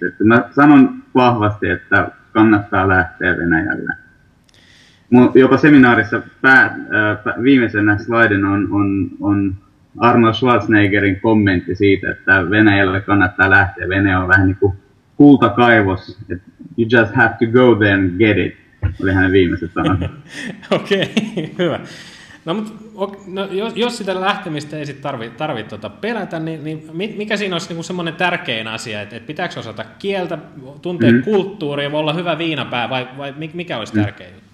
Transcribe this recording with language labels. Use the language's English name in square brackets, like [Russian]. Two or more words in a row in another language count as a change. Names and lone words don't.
[Finnish] Että mä sanon vahvasti, että kannattaa lähteä Venäjälle. Jopa seminaarissa viimeisenä slaidin on Arnold Schwarzeneggerin kommentti siitä, että Venäjälle kannattaa lähteä. Venäjä on vähän niin kuin kultakaivos, että [English] you just have to go there and get it, [Finnish] oli hänen viimeiset sanat. Okei, hyvä. No, jos sitä lähtemistä ei sit tarvitse pelätä, niin mikä siinä olisi niin semmoinen tärkein asia, että pitääkö osata kieltä, tuntea kulttuuria, voi olla hyvä viinapää vai mikä olisi tärkein juttu?